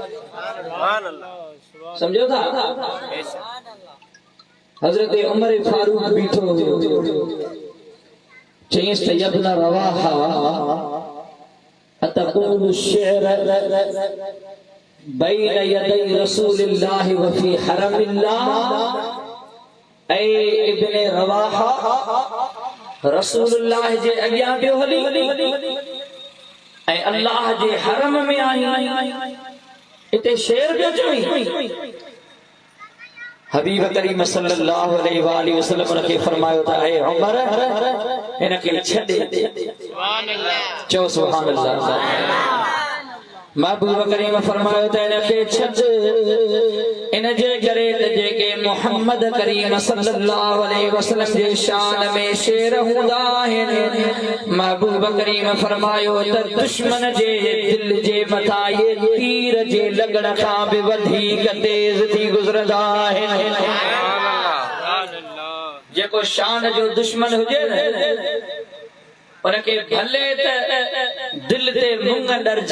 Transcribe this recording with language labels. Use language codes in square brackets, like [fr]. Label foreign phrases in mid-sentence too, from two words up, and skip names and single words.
[sd] समझो था? हज़रत उमर फारूक बीठो चईंस त [ar] يابن رواحة أتقول شعر بين يدي رسول الله و في حرم الله. [sd] ऐ इब्न रवाहा रसूलुल्लाह जे अॻियां पियो हली ऐं अल्लाह जे हरम में आई। इते शेर पियो चई। हबीब करीम [ar] صلى الله عليه وسلم [sd] ने फरमायो था ऐ उमर इनके छॾे [ar] سبحان الله. [sd] चओ [ar] سبحان الله. [sd] महबूब करीम फरमायो त इनके छॾ इन जे करे त जेके मुहम्मद करीम [ar] صلى الله عليه وسلم [sd] जे शान में शेर हूंदा आहिनि। महबूब करीम फरमायो त दुश्मन जे दिल जे मथां ये तीर जे लॻण खां बि वधीक तेज थी गुज़रंदा आहिनि। जेको शान जो दुश्मन हुजे उनके भले त दिल ते मुंग डरजे।